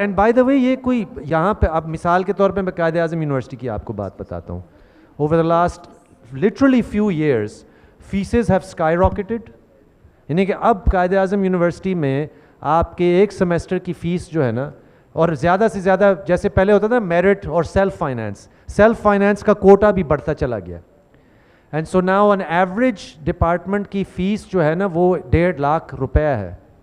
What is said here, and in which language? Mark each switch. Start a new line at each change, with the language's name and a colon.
English: And by the way,
Urdu: یہ کوئی یہاں پہ اب مثال کے طور پہ میں قائد اعظم یونیورسٹی کی آپ کو بات بتاتا ہوں.
English: Over the last literally few years, fees have skyrocketed.
Urdu: یعنی کہ اب قائد اعظم یونیورسٹی میں آپ کے ایک سیمسٹر کی فیس جو ہے نا, اور زیادہ سے زیادہ جیسے پہلے ہوتا تھا میرٹ اور سیلف فائنانس کا کوٹا بھی بڑھتا چلا گیا.
English: and so now on average
Urdu: department کی فیس جو ہے نا وہ 1.5 لاکھ روپیہ ہے.